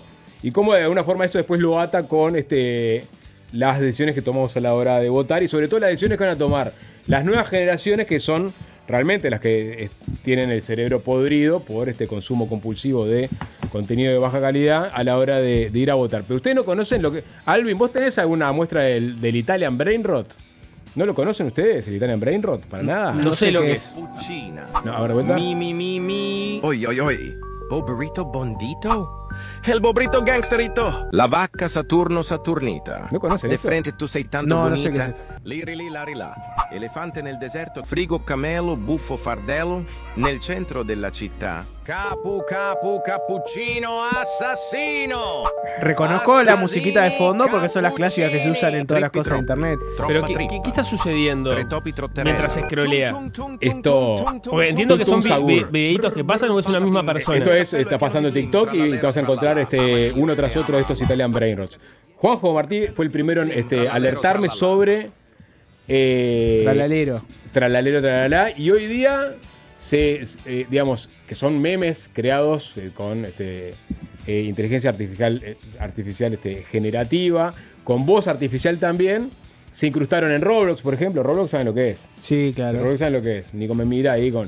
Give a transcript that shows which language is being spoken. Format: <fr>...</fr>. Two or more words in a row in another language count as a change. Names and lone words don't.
<es>Y cómo de alguna forma eso después lo ata con las decisiones que tomamos a la hora de votar y sobre todo las decisiones que van a tomar las nuevas generaciones, que son realmente las que tienen el cerebro podrido por este consumo compulsivo de contenido de baja calidad a la hora de ir a votar. Pero ustedes no conocen lo que... Alvin, ¿vos tenés alguna muestra del</es> <en>Italian Brain Rot?</en> <es>¿No lo conocen ustedes, el</es> <en>Italian Brain Rot?</en> <es>¿Para nada? No sé lo que es. Cappuccina. No, a ver, vuelta. Mi. Oi. Bobrito bondito. El bobrito gangsterito. La vaca Saturno Saturnita. ¿No conocen De esto?</es> <it>frente tu sei tanto</it> <es>No, bonita. no sé qué es eso.</es> <it>Liri li, lari là. Elefante nel deserto. Frigo camelo, buffo fardello. Nel centro della città. Capu, cappuccino, assassino.</it> <es>Reconozco la musiquita de fondo porque son las clásicas que se usan en todas las cosas de internet. Pero ¿qué está sucediendo mientras se scrollea? Esto- Porque entiendo que son Tum, tum, sabor. videitos que pasan o es una misma persona. Esto está pasando TikTok y te vas a encontrar uno tras otro de estos</es> <en>Italian Brain Rots.</en> <es>Juanjo Martí fue el primero en alertarme sobre Tralalero. Tralalero, tralala, y hoy día digamos que son memes creados con inteligencia artificial generativa, con voz artificial también. Se incrustaron en Roblox, por ejemplo. Roblox saben lo que es. Sí, claro. Roblox saben lo que es. Nico me mira ahí con...</es>